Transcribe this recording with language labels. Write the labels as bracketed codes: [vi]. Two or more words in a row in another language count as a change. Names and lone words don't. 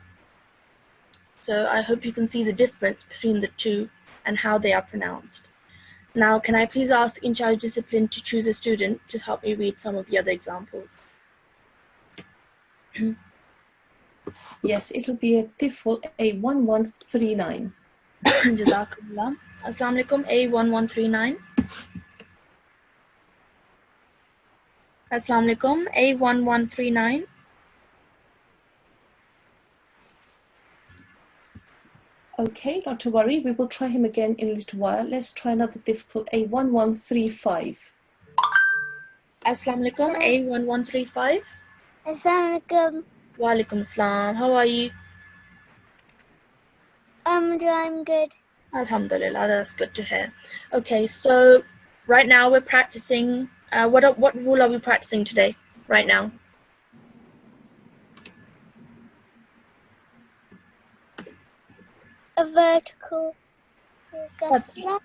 [en] So I hope you can see the difference between the two and how they are pronounced. Now, can I please ask in charge discipline to choose a student to help me read some of the other examples? Yes, it'll be a Tifl A1139. [ar] جزاك الله. السلام عليكم, A1139. السلام عليكم, A1139. [en] Okay, not to worry. We will try him again in a little while. Let's try another Tifl A1135. [ar] السلام عليكم, A1135. السلام عليكم. وعليكم السلام. [en] How are you? I'm good. Alhamdulillah, that's good to hear. Okay, so right now we're practicing. What rule are we practicing today? Right now? A vertical kasra.